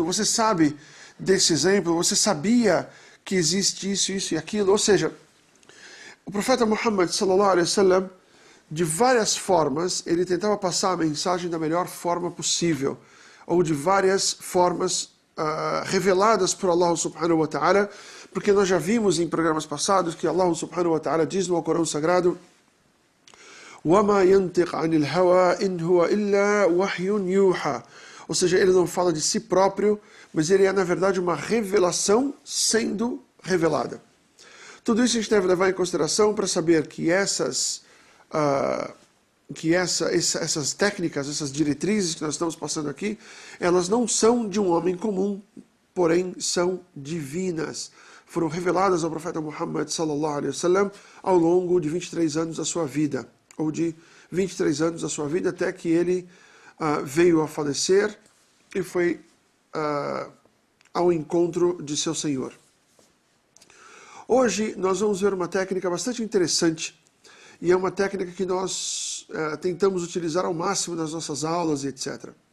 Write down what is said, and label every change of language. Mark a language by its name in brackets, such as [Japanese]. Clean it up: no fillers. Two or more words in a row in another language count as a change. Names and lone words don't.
[Portuguese] Você sabe desse exemplo? Você sabia que existe isso e aquilo? Ou seja, o profeta Muhammad [Arabic] صلى الله عليه وسلم, [Portuguese] de várias formas, ele tentava passar a mensagem da melhor forma possível, ou de várias formas reveladas por Allah [Arabic] سبحانه وتعالى, [Portuguese] porque nós já vimos em programas passados que Allah [Arabic] سبحانه وتعالى [Portuguese] diz no Alcorão Sagrado, [Arabic] وَمَا يَنْتِقْ عَنِ الْهَوَىٰ إِنْ هُوَ إِلَّا وَحْيٌ يُوحَىٰ. [Portuguese] Ou seja, ele não fala de si próprio, mas ele é, na verdade, uma revelação sendo revelada. Tudo isso a gente deve levar em consideração para saber que essas técnicas, essas diretrizes que nós estamos passando aqui, elas não são de um homem comum, porém são divinas. Foram reveladas ao profeta Muhammad [Arabic] صلى الله عليه وسلم [Portuguese] ao longo de 23 anos da sua vida, ou de 23 anos da sua vida, até que ele veio a falecer e foi ao encontro de seu Senhor. Hoje nós vamos ver uma técnica bastante interessante, e é uma técnica que nós tentamos utilizar ao máximo nas nossas aulas e etc.